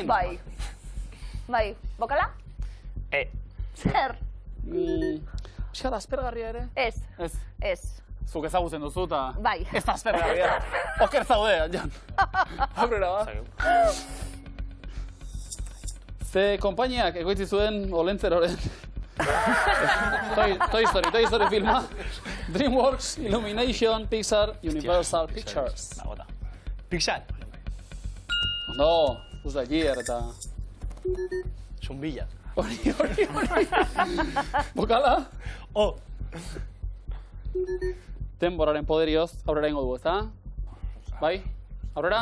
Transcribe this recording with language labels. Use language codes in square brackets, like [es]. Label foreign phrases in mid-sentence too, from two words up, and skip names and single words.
[eu] Bai. Bai, bokala? Zer? Pixka da aspergarria ere? Ez. Ez. Ez. Zuk ezagutzen duzu eta... Bai. Ez da aspergarria. Oker zaude, Jan. Aurrera, ba? Ze konpainiak egoitzi zuen Olentzeroren Toy Story filma. DreamWorks, Illumination, Pixar, Universal Pictures. Pixar. Ondo, Buzz Lightyear eta... Zumbilla. Hori. Bokala? O. Denboraren poderioz aurrera ingo dugu, ezta? Bai? Aurrera?